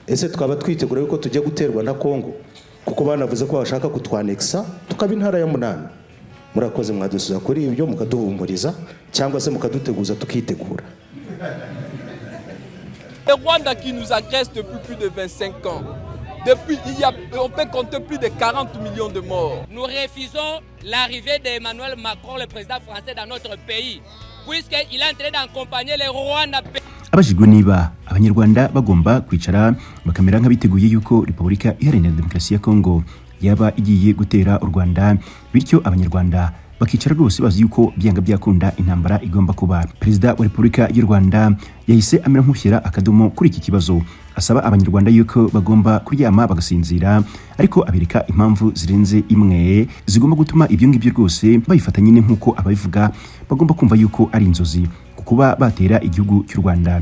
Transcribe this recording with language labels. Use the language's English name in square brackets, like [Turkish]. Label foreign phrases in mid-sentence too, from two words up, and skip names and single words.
[Kinyarwanda] ese twaba twitegura yuko tujya guterwa na Kongo kuko banavuze ko bashaka kutwanexa tukaba intara ya 8. Murakoze mwadusuza kuri ibyo mukaduhumuriza cyangwa se mukaduteguza tukitegura. [French] Le Rwanda qui nous agresse depuis plus de 25 ans. On peut compter plus de 40 millions de morts. Nous refusons l'arrivée d'Emmanuel Macron, le président français, dans notre pays, puisqu'il est en train d'accompagner les Rwandais. [Kinyarwanda] Abajijwe niba abanyarwanda bagomba kwicara bakamera nk'abiteguye yuko Repubulika Iharanira Demokarasi ya Kongo yaba igiye gutera u Rwanda, bityo abanyarwanda bakicara rwose bazi yuko byanga byakunda intambara igomba kuba. Perezida wa Repubulika y'u Rwanda yahise amera nk'ushyira akadomo kuri iki kibazo, asaba abanyarwanda yuko bagomba kuryama bagasinzira, ariko abereka impamvu zirenze imwe zigomba gutuma ibyo ngibyo rwose babifata nyine nk'uko ababivuga bagomba kumva yuko ari inzozi kuba batera igihugu cy'u Rwanda.